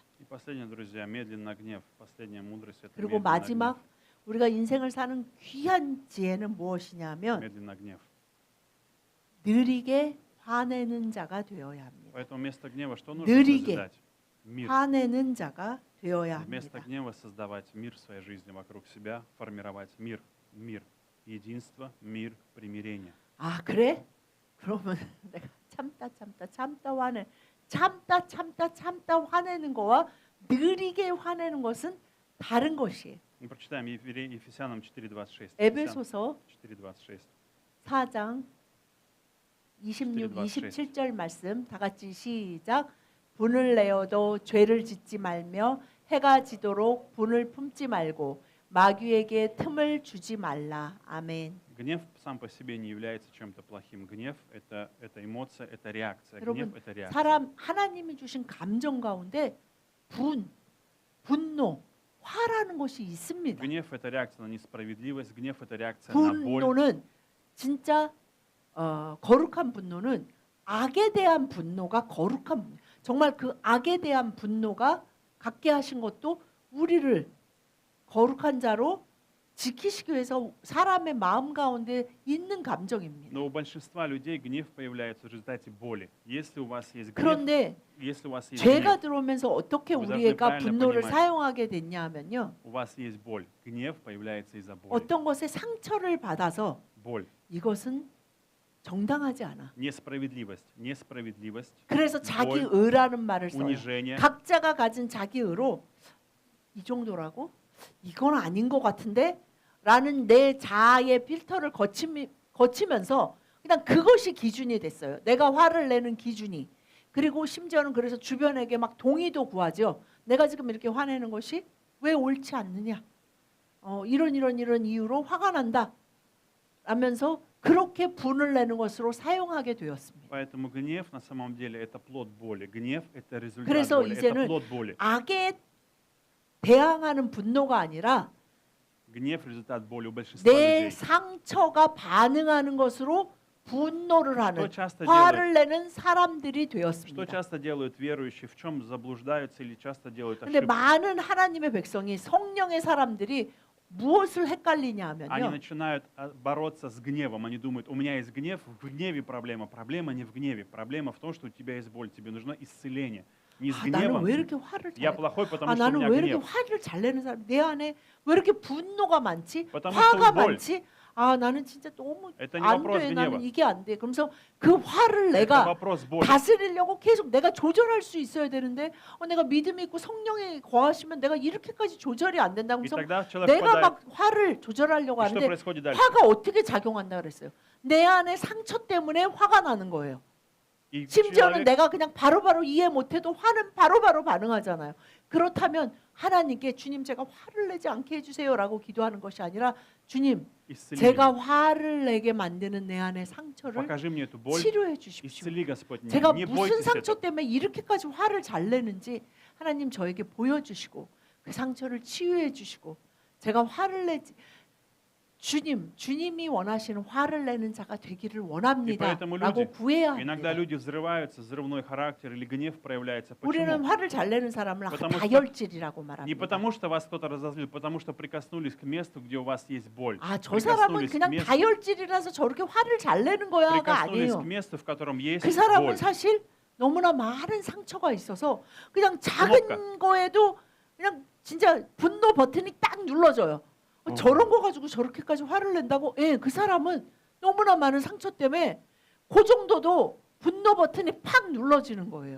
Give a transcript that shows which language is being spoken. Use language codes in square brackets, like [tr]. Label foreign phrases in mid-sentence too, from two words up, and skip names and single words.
[ru] И последнее, друзья, медленно гнев. Последняя мудрость это [ko] 그리고 [ru] медленно [ko] 마지막 우리가 인생을 사는 귀한 지혜는 [ru] гнев. [ko] 무엇이냐면 [ru] Медленно гнев. [ko] 느리게 화내는 자가 되어야 합니다. [ru] Поэтому вместо гнева что нужно [ko] 느리게 [ru] созидать? Мир. [ko] 화내는 자가 되어야 [ru] Вместо [ko] 합니다. [ru] гнева создавать мир в своей жизни вокруг себя, формировать мир, единство, мир, примирение. [ko] 그래? 그러면 내가 참다 화내는 거와 느리게 화내는 것은 다른 것이에요. [ru] Мы прочитаем Ефесянам 4:26. [ko] 에베소서 4:26. 4장 26, 27절 말씀 다 같이 시작. 분을 내어도 죄를 짓지 말며 해가 지도록 분을 품지 말고 마귀에게 틈을 주지 말라. 아멘. [ru] Гнев сам по себе не является чем-то плохим. Гнев это эмоция, это реакция. [ko] 여러분, [ru] Гнев это реакция. [ko] 사람 하나님이 주신 감정 가운데 분노, 화라는 것이 있습니다. [ru] Гнев это реакция на несправедливость. Гнев это реакция на боль. [ko] 분노는 진짜 거룩한 분노는 악에 대한 분노가 거룩한 분노. 정말 그 악에 대한 분노가 갖게 하신 것도 우리를 거룩한 자로 지키시기 위해서 사람의 마음 가운데 있는 감정입니다. [ru] Но у большинства людей гнев появляется в результате боли. Если у вас есть гнев, [ko] 그런데 [ru] если у вас есть [ko] 죄가 [ru] гнев, [ko] 들어오면서 어떻게 [ru] Вы должны [ko] 우리가 [ru] правильно [ko] 분노를 [ru] понимать. [ko] 사용하게 됐냐 하면요. [ru] у вас есть боль. Гнев появляется из-за боли. [ko] 어떤 것에 상처를 받아서 [ru] Боль, [ko] 이것은 정당하지 않아. [ru] несправедливость, несправедливость, [ko] 그래서 자기 [ru] боль, [ko] 의라는 말을 써요. [ru] унижение. [ko] 각자가 가진 자기 의로 이 정도라고? 이건 아닌 것 같은데? 라는 내 자아의 필터를 거치면서 그냥 그것이 기준이 됐어요. 내가 화를 내는 기준이. 그리고 심지어는 그래서 주변에게 막 동의도 구하죠. 내가 지금 이렇게 화내는 것이 왜 옳지 않느냐. 이런 이유로 화가 난다. 라면서 그렇게 분을 내는 것으로 사용하게 되었습니다. [ru] Поэтому гнев на самом деле это плод боли. Гнев это результат [ko] 그래서 [ru] боли. Это [ko] 이제는 [ru] плод боли. [ko] 악에 대항하는 분노가 아니라 [ru] Гнев результат боли у большинства [ko] 내 [ru] людей. [ko] 상처가 반응하는 것으로 분노를 [ru] Что [ko] 하는 [ru] часто делают? [ko] 화를 내는 사람들이 [ru] Что [ko] 되었습니다. [ru] часто делают верующие? В чем заблуждаются или часто делают [ko] 근데 [ru] ошибки? [ko] 많은 하나님의 백성이 성령의 사람들이 무엇을 헷갈리냐 [ru] Они [ko] 하면요. [ru] начинают бороться с гневом. Они думают, у меня есть гнев, в гневе проблема. Проблема не в гневе. Проблема в том, что у тебя есть боль. Тебе нужно исцеление. Не с [ko] 나는 [ru] гневом. [ko] 왜 이렇게 화를 [ru] Я [ko] 잘 [ru] плохой, потому что у [ko] 나는 [ru] меня [ko] 왜 이렇게 [ru] гнев. [ko] 화를 잘 내는 사람 내 안에 왜 이렇게 분노가 많지? [ru] потому [ko] 화가 [ru] что боль. [ko] 많지? 나는 진짜 너무 [ru] Это не [ko] 안 [ru] вопрос [ko] 돼. [ru] гнева. [ko] 나는 이게 안 돼. 그러면서 그 화를 [ru] Это [ko] 내가 [ru] вопрос боли. [ko] 다스리려고 계속 내가 조절할 수 있어야 되는데 내가 믿음이 있고 성령에 거하시면 내가 이렇게까지 조절이 안 된다. [ru] И [ko] 그래서 [ru] тогда человек [ko] 내가 [ru] впадает. [ko] 막 화를 조절하려고 [ru] И что [ko] 하는데 [ru] происходит дальше? [ko] 화가 어떻게 작용한다 그랬어요. 내 안에 상처 때문에 화가 나는 거예요. [ru] И [ko] 심지어는 [ru] человек [ko] 내가 그냥 바로바로 이해 못해도 화는 바로바로 반응하잖아요. 그렇다면 하나님께 주님 제가 화를 내지 않게 해주세요라고 기도하는 것이 아니라 주님 [ru] исцели [ko] 제가 [ru] меня. [ko] 화를 내게 만드는 내 안의 상처를 [ru] Покажи мне эту боль. [ko] 치료해 주십시오. [ru] Исцели, Господь, меня. [ko] 제가 [ru] Не [ko] 무슨 [ru] бойтесь [ko] 상처 [ru] этого. [ko] 때문에 이렇게까지 화를 잘 내는지 하나님 저에게 보여주시고 그 상처를 치유해 주시고 제가 화를 내지 주님이 원하시는 화를 내는 자가 되기를 원합니다. [ru] поэтому [ko] 라고 [ru] люди, [ko] 구해야 [ru] Иногда [ko] 합니다. [ru] люди взрываются, взрывной характер или гнев проявляется. [ko] 우리는 [ru] Почему? [ko] 화를 잘 내는 사람을 [ru] потому что- [ko] 다혈질이라고 [ru] Не [ko] 말합니다. [ru] потому, что вас кто-то разозлил, потому что прикоснулись к месту, где у вас есть боль. [ko] 저 사람은 [ru] Прикоснулись к [ko] 그냥 [ru] месту, [ko] 다혈질이라서 저렇게 화를 잘 내는 거야가 [ru] прикоснулись [ko] 아니에요. [ru] к месту, в котором есть [ko] 그 사람은 [ru] боль. [ko] 사실 너무나 많은 상처가 있어서 그냥 작은 거에도 그냥 진짜 분노 버튼이 딱 눌러져요. 저런 거 가지고 저렇게까지 화를 낸다고? 예, 그 사람은 너무나 많은 상처 때문에 그 정도도 분노 버튼이 팍 눌러지는 거예요.